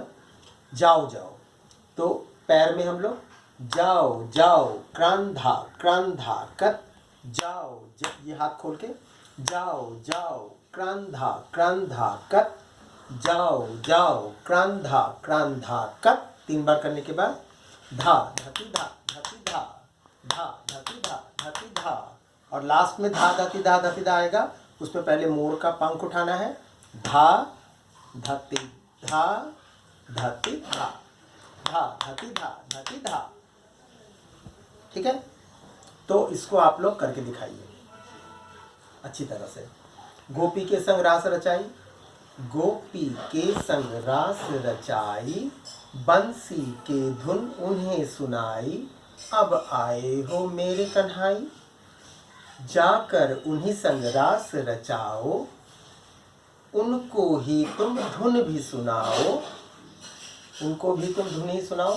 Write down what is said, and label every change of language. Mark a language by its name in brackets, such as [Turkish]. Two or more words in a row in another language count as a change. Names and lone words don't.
[Hindi] जाओ जाओ, तो पैर में हम लोग जाओ जाओ क्रांधा क्रांधा कत, जाओ ये हाथ खोल के, जाओ जाओ क्रांधा क्रांधा कत, जाओ जाओ क्रांधा क्रांधा कत। 3 बार करने के बाद धा धति धा धति धा, धा धति धा धति धा, और लास्ट में धा धति धा धति धा आएगा। उसमें पहले मोर का पंख उठाना है, धा धति धा धति धा, धा धति धा धति धा। ठीक है, तो इसको आप लोग करके दिखाइए अच्छी तरह से। गोपी के संग रास रचाई, गोपी के संग रास रचाई, बंसी के धुन उन्हें सुनाई, अब आए हो मेरे कन्हाई, जाकर उन्हीं संग रास रचाओ, उनको ही तुम धुन भी सुनाओ, उनको भी तुम धुन ही सुनाओ।